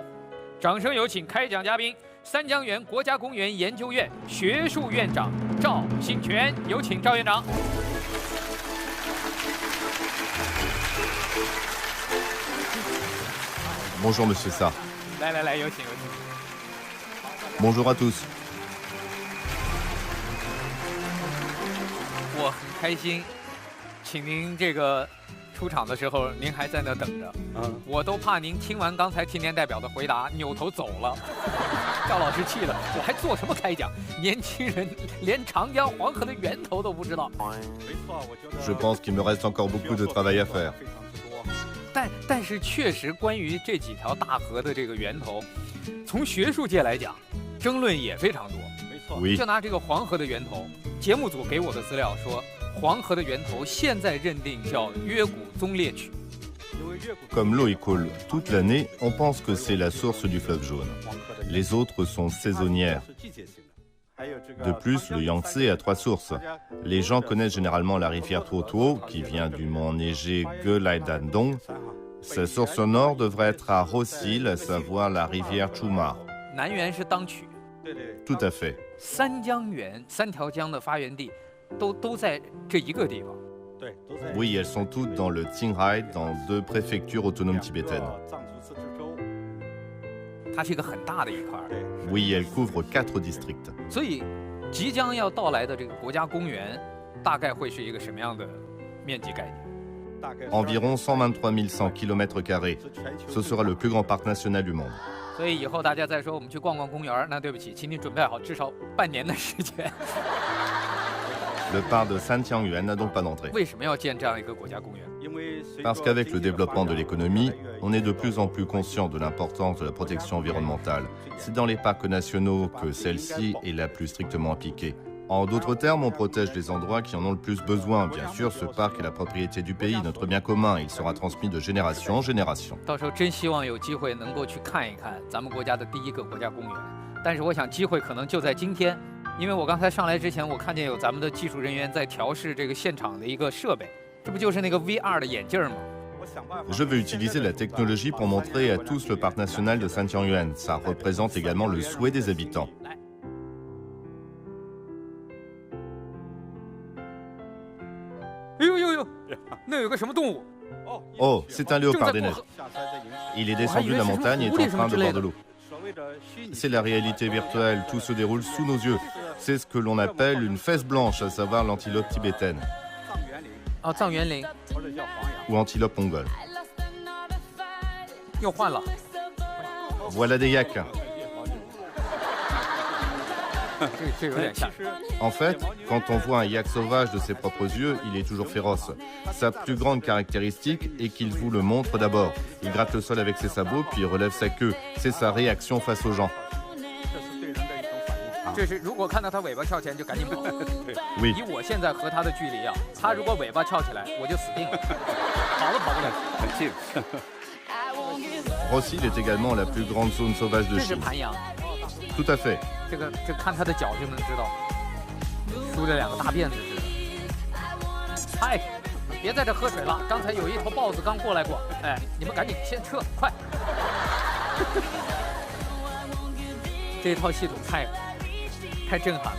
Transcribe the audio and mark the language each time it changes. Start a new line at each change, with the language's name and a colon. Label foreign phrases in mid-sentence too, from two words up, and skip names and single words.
Chinese: 掌声有请开讲嘉宾，三江源国家公园研究院学术院长赵新全，有请赵院长。
French: Bonjour Monsieur Sarr.
Chinese: 来，有请。
French: Bonjour à tous.
Chinese: 我很开心，请您这个出场的时候，您还在那等着。我都怕您听完刚才青年代表的回答，扭头走了。赵老师气了，我还做什么开讲？年轻人连长江黄河的源头都不知道。
French: Je pense qu'il me reste encore beaucoup de travail à faire.
Chinese: 但是确实，关于这几条大河的这个源头，从学术界来讲，争论也非常多。
French: Oui.
Chinese: 就拿这个黄河的源头，节目组给我的资料说，黄河的源头现在认定叫约古宗列曲。
French: Comme l'eau y coule toute l'année, on pense que c'est la source du fleuve jaune. Les autres sont saisonnières. De plus, le Yangtze a 3 sources. Les gens connaissent généralement la rivière Tuotuo, qui vient du mont enneigé Gelaidandong. Sa source au nord devrait être à Rosil, à savoir la rivière Chumar.
Chinese: 南源是当曲，
French: Tout à fait.
Chinese: 三江源3条江的发源地都在这一个地方。
French: Oui, elles sont toutes dans le Qinghai, dans 2 préfectures autonomes tibétaines.
Chinese: 它是一个很大的一块，
French: Oui, elles couvrent 4 districts.
Chinese: 所以即将要到来的这个国家公园，大概会是一个什么样的面积概念？
French: Environ 123 100 km². Ce sera le plus grand parc national du monde.
Chinese: 所以以后大家再说我们去逛逛公园，那对不起，请你准备好至少半年的时间。
French: Le parc de Santiangyuan n'a donc pas d'entrée.
Chinese: 为什么要建这样一个国家公园？
French: Parce qu'avec le développement de l'économie, on est de plus en plus conscient de l'importance de la protection environnementale. C'est dans les parcs nationaux que celle-ci est la plus strictement appliquée. En d'autres termes, on protège les endroits qui en ont le plus besoin. Bien sûr, ce parc est la propriété du pays, notre bien commun. Il sera transmis de génération en génération.
Chinese: 到时候真希望有机会能够去看一看咱们国家的第一个国家公园。但是我想机会可能就在今天，因为我刚才上来之前，我看见有咱们的技术人员在调试这个现场的一个设备，这不就是那个 VR 的眼镜吗？
French: Je veux utiliser la technologie pour montrer à tous le parc national de Santiangyuan. Ça représente également le souhait des habitants.
Chinese: 来。哎呦呦呦，那有个什么动物？
French: Oh, c'est un
Chinese: 正
French: léopard
Chinese: 在
French: des
Chinese: 过
French: neiges.
Chinese: 河。
French: Il est descendu de la montagne et est en train de boire de l'eau. C'est la réalité virtuelle, tout se déroule sous nos yeux. C'est ce que l'on appelle une fesse blanche, à savoir l'antilope tibétaine
Chinese: 哦，藏原林
French: ou antilope mongole.
Chinese: 又换了。
French: Voilà des yaks.
Chinese: 这有点像。
French: En fait, quand on voit un yak sauvage de ses propres yeux, il est toujours féroce. Sa plus grande caractéristique est qu'il vous le montre d'abord. Il gratte le sol avec ses sabots, puis il relève sa queue. C'est sa réaction face aux gens.
Chinese: 这是如果看到它尾巴翘起来就赶紧跑。
French: Oui.
Chinese: 以我现在和它的距离啊，它如果尾巴翘起来，我就死定了，跑都跑不了。很近。
French: Rosil est également la plus grande zone sauvage de
Chinese: 这是
French: Chine.
Chinese: 盘羊，
French: Tout à fait.
Chinese: 这看它的脚就能知道，梳着2个大辫子似的。嗨，别在这喝水了，刚才有一头豹子刚过来过。哎，你们赶紧先撤，快！这套系统太震撼了。